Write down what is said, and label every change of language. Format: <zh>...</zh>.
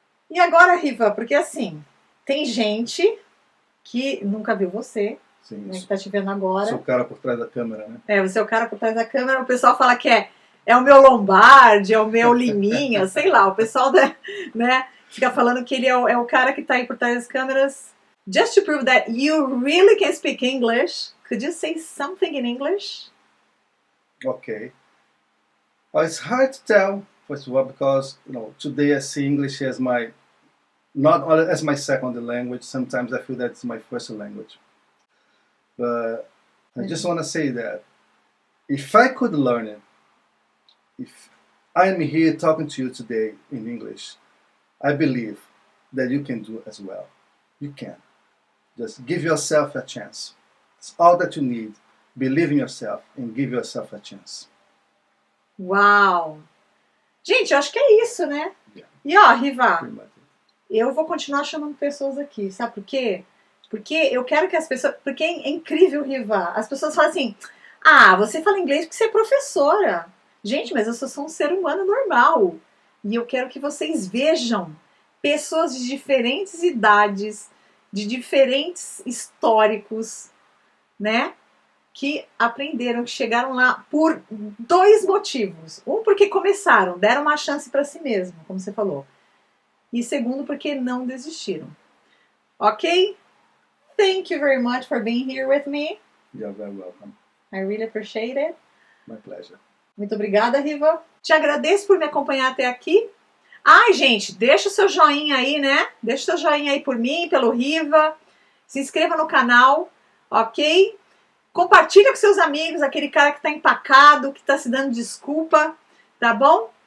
<pt>E agora, Riva, porque assim, tem gente que nunca viu você, sim, né, que está te vendo agora. Sou o cara por trás da câmera, né? Você é o cara por trás da câmera, o pessoal fala que é o meu Lombardi, é o meu Liminha, sei lá, o pessoal né, fica falando que ele é o cara que está aí por trás das câmeras.</pt> <en>Just to prove that you really can speak English, could you say something in English? Okay. Well, it's hard to tell, first of all, because today I see English as my not only as my second language. Sometimes I feel that it's my first language. But I just want to say that if I could learn it, if I'm here talking to you today in English, I believe that you can do as well. You can. Just give yourself a chance. It's all that you need. Believe in yourself and give yourself a chance.</en> <pt>Uau! Gente, eu acho que é isso, né?</pt> <en>Yeah.</en> <pt>E ó, Riva,</pt> <en>Pretty much it.</en> <pt>eu vou continuar chamando pessoas aqui, sabe por quê? Porque eu quero que as pessoas... Porque é incrível, Riva. As pessoas falam assim, ah, você fala inglês porque você é professora. Gente, mas eu sou só um ser humano normal. E eu quero que vocês vejam pessoas de diferentes idades, de diferentes históricos, né? Que aprenderam, que chegaram lá por dois motivos. Um, porque começaram, deram uma chance para si mesmo, como você falou. E segundo, porque não desistiram. Ok?</pt> <en>Thank you very much for being here with me. You're very welcome. I really appreciate it. My pleasure.</en> <pt>Muito obrigada, Riva. Te agradeço por me acompanhar até aqui. Ai, gente, deixa o seu joinha aí, né? Deixa o seu joinha aí por mim, pelo Riva. Se inscreva no canal, ok? Compartilha com seus amigos, aquele cara que tá empacado, que tá se dando desculpa, tá bom?</pt>